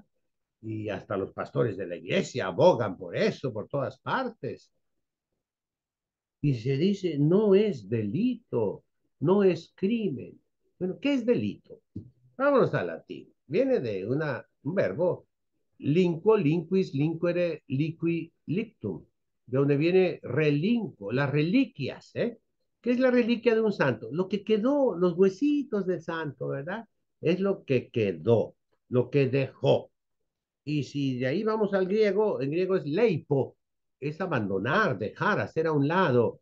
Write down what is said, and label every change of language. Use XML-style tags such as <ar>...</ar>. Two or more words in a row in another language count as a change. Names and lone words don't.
<es>Y hasta los pastores de la iglesia abogan por eso por todas partes. Y se dice, no es delito, no es crimen. Bueno, ¿qué es delito? Vámonos al latín. Viene de un verbo,</es> <la>linquo, linquis, linquere, liqui, lictum,</la> <es>de donde viene relinquo, las reliquias, ¿eh? ¿Qué es la reliquia de un santo? Lo que quedó, los huesitos del santo, ¿verdad? Es lo que quedó, lo que dejó. Y si de ahí vamos al griego, en griego es leipo, es abandonar, dejar, hacer a un lado.</es>